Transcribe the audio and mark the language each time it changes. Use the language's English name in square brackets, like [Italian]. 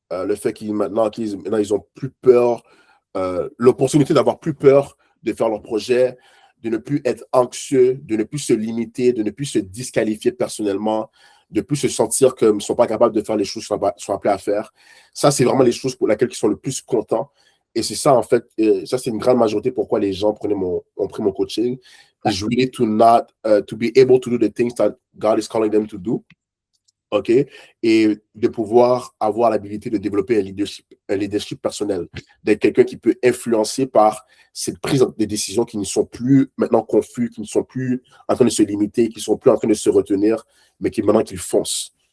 [French] Le fait qu'ils maintenant, ils ont plus peur. L'opportunité d'avoir plus peur de faire leur projet, de ne plus être anxieux, de ne plus se limiter, de ne plus se disqualifier personnellement, de ne plus se sentir comme ils ne sont pas capables de faire les choses qu'ils sont appelés à faire. Ça, c'est vraiment les choses pour lesquelles ils sont le plus contents. Et c'est ça, en fait, ça, c'est une grande majorité pourquoi les gens ont pris mon coaching. [English] Is really to be able to do the things that God is calling them to do. OK? [French] Et de pouvoir avoir l'habilité de développer un leadership personnel, d'être quelqu'un qui peut influencer par cette prise de décision qui ne sont plus maintenant confus, qui ne sont plus en train de se limiter, qui ne sont plus en train de se retenir, mais qui maintenant qu'ils foncent.